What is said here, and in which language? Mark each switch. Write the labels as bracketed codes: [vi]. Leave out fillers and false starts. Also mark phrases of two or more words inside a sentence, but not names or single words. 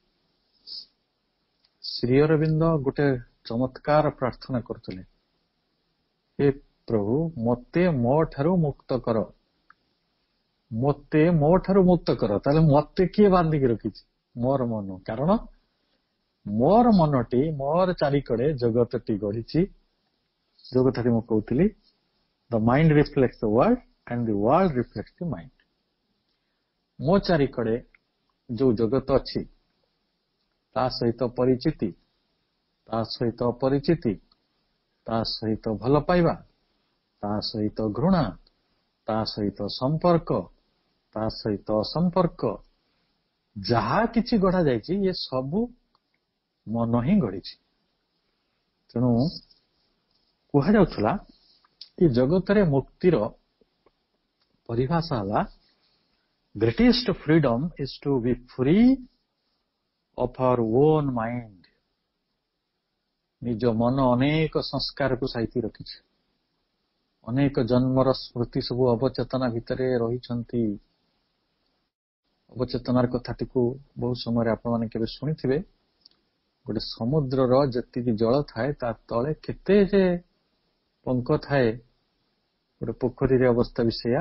[or] ଶ୍ରୀ ଅରବିନ୍ଦ ଗୋଟେ ଚମତ୍କାର ପ୍ରାର୍ଥନା କରୁଥିଲେ, ହେ ପ୍ରଭୁ ମୋତେ ମୋ ଠାରୁ ମୁକ୍ତ କର, ମୋତେ ମୋ ଠାରୁ ମୁକ୍ତ କର। ତାହେଲେ ମୋତେ କିଏ ବାନ୍ଧିକି ରଖିଛି? ମୋର ମନ। କାରଣ ମୋର ମନଟି ମୋର ଚାରିକଡେ ଜଗତଟି ଗଢିଛି। ଯୋଉ କଥାଟି ମୁଁ କହୁଥିଲି, [en] the mind reflects the world and the world reflects the mind. [or] ମୋ ଚାରିକଡେ ଯୋଉ ଜଗତ ଅଛି, ତା ସହିତ ପରିଚିତି, ତା ସହିତ ଅପରିଚିତି, ତା ସହିତ ଭଲ ପାଇବା, ତା ସହିତ ଘୃଣା, ତା ସହିତ ସମ୍ପର୍କ, ତା ସହିତ ଅସମ୍ପର୍କ, ଯାହା କିଛି ଗଢା ଯାଇଛି, ଇଏ ସବୁ ମନ ହିଁ ଗଢିଛି। ତେଣୁ କୁହାଯାଉଥିଲା ଏ ଜଗତରେ ମୁକ୍ତିର ପରିଭାଷା ହେଲା, [en] greatest freedom is to be free of our own mind. [or] ନିଜ ମନ ଅନେକ ସଂସ୍କାରକୁ ସାଇତି ରଖିଛି, ଅନେକ ଜନ୍ମର ସ୍ମୃତି ସବୁ ଅବଚେତନା ଭିତରେ ରହିଛନ୍ତି। ଅବଚେତନାର କଥାଟିକୁ ବହୁ ସମୟରେ ଆପଣମାନେ କେବେ ଶୁଣିଥିବେ, ଗୋଟେ ସମୁଦ୍ରର ଯେତିକି ଜଳ ଥାଏ, ତା ତଳେ କେତେ ଯେ ପଙ୍କ ଥାଏ, ଗୋଟେ ପୋଖରୀରେ ଅବସ୍ଥା ବି ସେଇଆ।